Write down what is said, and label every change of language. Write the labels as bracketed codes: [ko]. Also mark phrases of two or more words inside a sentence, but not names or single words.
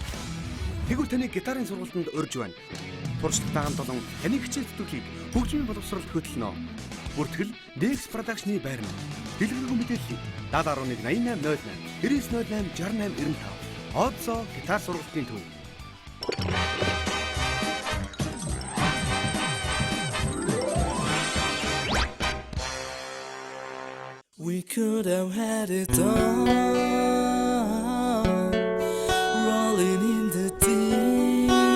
[mn] Тэгвэл таны гитарын сургалтанд урьж байна. Туршлагатай хамт олон таны хичээл зүтгэлийг хөгжмийн боловсролд хөтлөнө. Бүртгэл Dex Production-ы байрны. Дэлгэрэнгүй мэдээллийг 7011 8808 9908 6895. Одсоо гитар сургалтын төв. [en] We could have had it all, rolling in the deep.